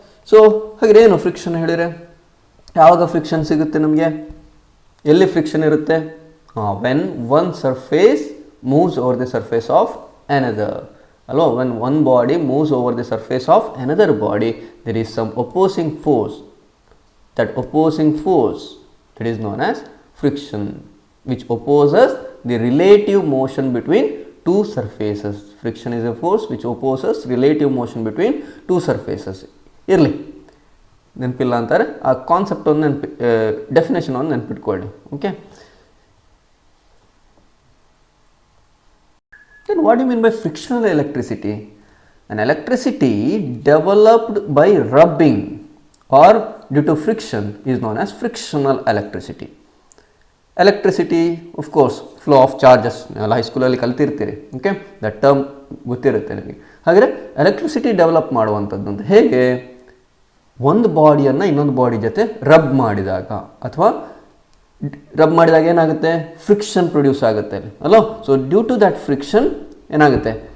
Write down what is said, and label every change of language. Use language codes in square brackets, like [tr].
[kn] So ಹಾಗೆ ಏನು friction ಹೇಳಿದರೆ ಯಾವಾಗ ಫ್ರಿಕ್ಷನ್ ಸಿಗುತ್ತೆ ನಮಗೆ? ಎಲ್ಲಿ ಫ್ರಿಕ್ಷನ್ ಇರುತ್ತೆ? [en] when one surface moves over the surface of another [kn] ಅಲ್ವಾ? [en] When one body moves over the surface of another body, there is some opposing force. That opposing force, that is known as friction, which opposes the relative motion between two surfaces. Friction is a force which opposes relative motion between two surfaces. [kn] ಇರಲಿ, ನೆನಪಿಲ್ಲ ಅಂತಾರೆ, ಆ concept ಒಂದು definition ಒಂದು ನೆನಪಿಟ್ಕೊಳ್ಳಿ. Okay, [en] Then what do you mean by frictional electricity? An electricity developed by rubbing or due to friction is known as frictional electricity. Electricity, of course, flow of charges. [kn] ಎಲ್ಲ ಹೈಸ್ಕೂಲಲ್ಲಿ ಕಲ್ತಿರ್ತೀರಿ. Okay, [en] that term [kn] ಗೊತ್ತಿರುತ್ತೆ ನಿಮಗೆ. ಹಾಗಾದರೆ electricity develop ಮಾಡುವಂಥದ್ದು ಅಂತ ಹೇಗೆ? ಒಂದು ಬಾಡಿಯನ್ನು ಇನ್ನೊಂದು body ಜೊತೆ ರಬ್ ಮಾಡಿದಾಗ, ಅಥವಾ ರಬ್ ಮಾಡಿದಾಗ ಏನಾಗುತ್ತೆ? ಫ್ರಿಕ್ಷನ್ ಪ್ರೊಡ್ಯೂಸ್ ಆಗುತ್ತೆ ಅಲ್ಲೋ. [en] so due to that friction [kn] ಏನಾಗುತ್ತೆ?